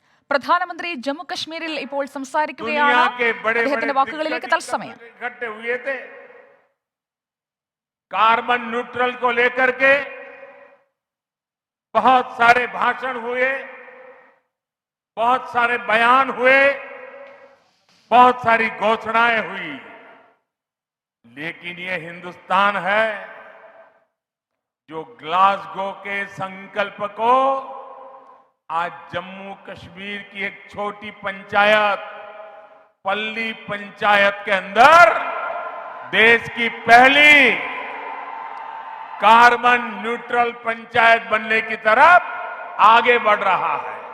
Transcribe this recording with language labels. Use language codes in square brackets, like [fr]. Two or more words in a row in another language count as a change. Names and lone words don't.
[ml] പ്രധാനമന്ത്രി ജമ്മു കശ്മീരിൽ ഇപ്പോൾ സംസാരിക്കുകയാണ്. അദ്ദേഹത്തിന്റെ വാക്കുകളിലേക്ക് തത്സമയം. [hi] इकट्ठे हुए थे कार्बन न्यूट्रल को लेकर के बहुत सारे भाषण हुए, बहुत सारे बयान हुए, बहुत सारी घोषणाएं हुई, लेकिन ये हिंदुस्तान है जो ग्लासगो के संकल्प को आज जम्मू कश्मीर की एक छोटी पंचायत पल्ली पंचायत के अंदर देश की पहली कार्बन न्यूट्रल पंचायत बनने की तरफ आगे बढ़ रहा है।